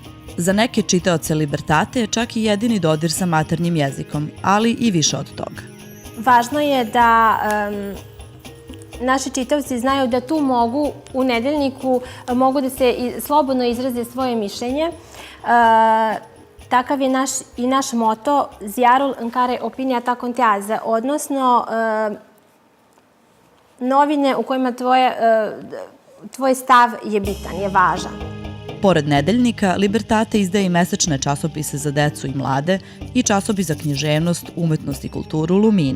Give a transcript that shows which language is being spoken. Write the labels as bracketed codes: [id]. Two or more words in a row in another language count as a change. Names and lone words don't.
[sr] Za neke čitaoce Libertate je čak i jedini dodir sa maternjim jezikom, ali i više od toga. Važno je da naši čitaoci znaju da tu mogu, u nedeljniku, mogu da se slobodno izraze svoje mišljenje. Takav je i naš moto [ro] Ziarul în care opinia ta contează, [sr] odnosno novine u kojima tvoj stav je bitan, je važan. Pored nedeljnika, Libertate izdaje i mesečne časopise za decu i mlade i časopis za književnost, umetnost i kulturu Lumina.